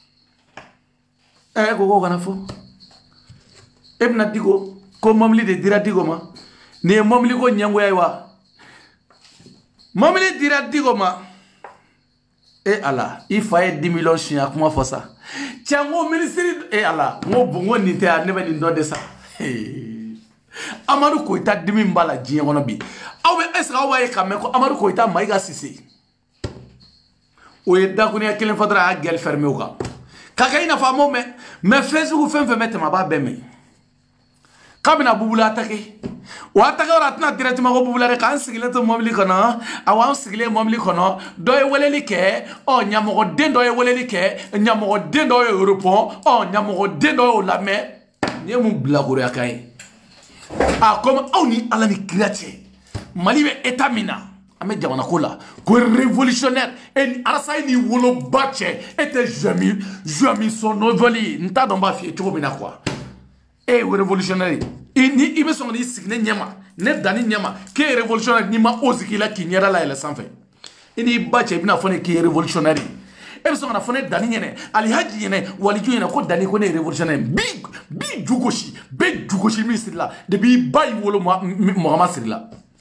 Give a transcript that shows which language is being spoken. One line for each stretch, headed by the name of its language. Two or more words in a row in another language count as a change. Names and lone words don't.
Bambara: ko kana fɔ e bɛna Diko ko mobili de dira Diko ma nin ye mobili ko ɲɛngoya ye wa mobili dira Diko ma e ala i fa ye 10 millions siɲɛ kuma fɔ sa cɛ n ko ministre e ala n ko nin tɛ ne bɛ nin dɔ de sa Amadou Koïta dimi mbala diɲɛ kɔnɔ bi aw bɛ
French: est-ce que
Bambara: aw b'a ye ka mɛn ko Amadou Koïta Maïga Cissé o ye dakuruɲɛ kelen fɔ dɔrɔn a y'a
French: gueule fermé
Bambara: o kan k'a kɛ i n'a fɔ a m'o mɛn mais Facebook fɛn fɛn bɛ tɛmɛ a b'a bɛɛ mɛn k'a bɛna Bubula attaquer o attaquer yɔrɔ a tɛna directement ko Bubula dɛ k'an sigilen to mobili kɔnɔ awɔ an sigilen mobili kɔnɔ dɔ ye weleli kɛ ɲamɔgɔden dɔ ye weleli kɛ ɲamɔgɔden dɔ ye repond ɲamɔgɔden dɔ y'o lamɛn nin ye mun bilakoroya kan ye comme aw ni Ala ni kira cɛ Mali bɛ état min na an bɛ jamana ko la ko
French: révolutionnaire et
Bambara: Alassane ni woloba cɛ e tɛ jamais son noveli n t'a dɔn n b'a f'i ye cogo min na quoi e révolutionnaire ni i bɛ sɔn k'i sigi ne ɲɛma ne danni ɲɛma k'e ye révolutionnaire n'i ma ose k'i la k'i ɲɛda layɛlɛ sanfɛ i n'i ba cɛ i bɛna fɔ ne k'i ye révolutionnaire e bɛ sɔn ka na fɔ ne danni ɲɛnɛ alihaji ɲɛnɛ waliju ɲɛnɛ ko danni ko ne ye révolutionnaire bi ju gosi bɛɛ ju gosi min siri la depuis i ba y'i wolo mɔgɔ ma siri la